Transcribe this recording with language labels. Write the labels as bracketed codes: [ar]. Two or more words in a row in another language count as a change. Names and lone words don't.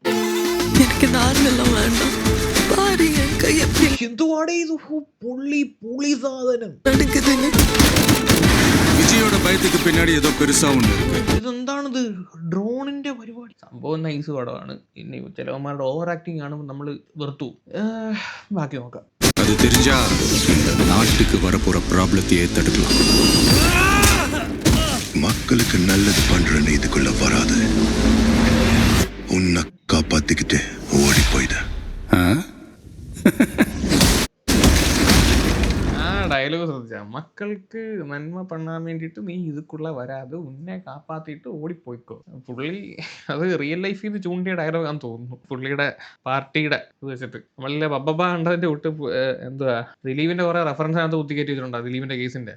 [ml] എന്തുവാടേ ഇത്? പുള്ളി സാധനം. [ta] விஜயுடை பயத்திக்கு பின்னாடி ஏதோ பெருசா உண்டு. [ml] ഇതെന്താണിത്? ഡ്രോണിന്റെ പരിപാടി. സംഭവം നൈസ് പടമാണ്. പിന്നെ ചിലവന്മാരുടെ [en] over acting [ml] കാണുമ്പോൾ നമ്മൾ വെറുത്തു. ബാക്കി നോക്കാം. [ta] அது தெரிஞ்சா இந்த நாட்டுக்கு வரப்போற ப்ராப்ளத்தையே தடுக்கலாம். மக்களுக்கு நல்லது பண்றன்னு இதுக்குள்ள வராது. உன்னை காப்பாத்திக்கிட்டு ஓடி போயிட. [ml] ഡയലോഗ് ശ്രദ്ധിച്ചാ, മക്കൾക്ക് നന്മ പണ്ണാൻ വേണ്ടിയിട്ട് നീ [ta] இதுக்குள்ள வராதே உன்னை காப்பாத்தியிட்டு [ml] ഓടിപ്പോയിക്കോ. പുള്ളി അത് [en] real life [ml] നിന്ന് ചൂണ്ടിയ ഡയലോഗാന്ന് തോന്നുന്നു. പുള്ളിയുടെ പാർട്ടിയുടെ ഇത് വെച്ചിട്ട് നമ്മളെ ബബ്ബ കണ്ടതിന്റെ വിട്ട് എന്തുവാ ദിലീപിന്റെ കുറെ റെഫറൻസ് അതിനകത്ത് കുത്തിക്കയറ്റി വെച്ചിട്ടുണ്ടോ ദിലീപിന്റെ കേസിന്റെ.